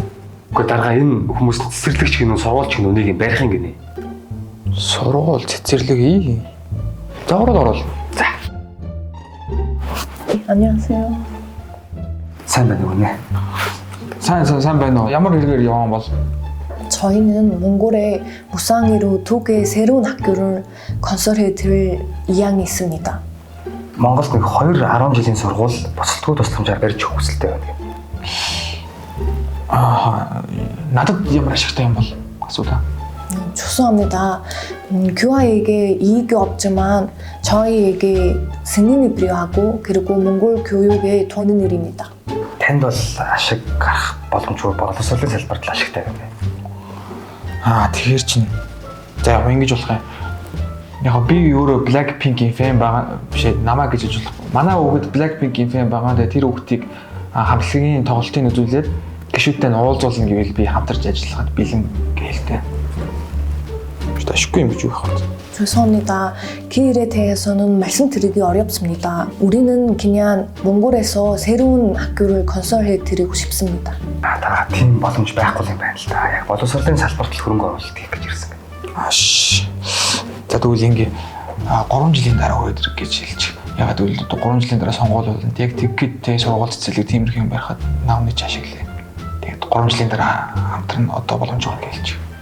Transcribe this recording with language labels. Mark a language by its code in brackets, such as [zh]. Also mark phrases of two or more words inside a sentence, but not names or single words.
[mn] Гэхдээ даргаа энэ хүмүүс цэцэрлэгч гинөө сургуульч гинөө нэг юм барих юм гинэ. Сургууль цэцэрлэг ий. За орол. За. [ko] 안녕하세요. [mn] Сайн байна уу нэ? Сайн байна уу? Ямар хэрэгээр явсан бол? [ko] 저희는 몽골의 무상으로 두 개의 새로운 학교를 건설해 드릴 의향이 있습니다. [mn] Монголд нэг 2-10 жилийн сургууль босолтгүй тусламжаар барьж өгөх хүсэлтэй байна. Надад ямар ашигтай юм бол асуулаа. [ko] 죄송합니다. 교화에게 이익이 없지만 저희에게 승인이 필요하고 그리고 몽골 교육에 도는 일입니다. [mn] Танд бол ашиг гарах боломжгүй боловсролын салбарт л ашигтай байна. Тэгэхээр чинь. За яг ингэж болох юм. Яг би өөрөө Blackpink-ийн фэн байгаа биш намаа гэж хэлж болох. Манай хүүхэд Blackpink-ийн фэн байгаа. Тэгээ тэр хүүхдийг хамтлагийн тоглолтын үзүүлээд гişүүдтэй нь уулзуулна гэвэл би хамтарч ажиллахад бэлэн гэлтэй. Ашиггүй юм гэж юу хаа. [ko] 죄송합니다. 그 일에 대해서는 말씀드리기 어렵습니다. 우리는 그냥 몽골에서 새로운 학교를 건설해 드리고 싶습니다. [mn] Даргаа тийм боломж байхгүй юм байна л да. Яг боловсролын салбарт л хөрөнгө оруулалт хийх гэж ирсэн байна. За тэгвэл ингээ 3 жилийн дараа үрээд ирэх гэж хэлж. Ягаад гэвэл 3 жилийн дараа сонгуул болно. Яг тэгэхэд тэ сургууль цэцэрлэг тиймэрхүү юм байхад наамны чашиглээ. Тэгээд 3 жилийн дараа хамтран одоо боломж өгөх гэж хэлж.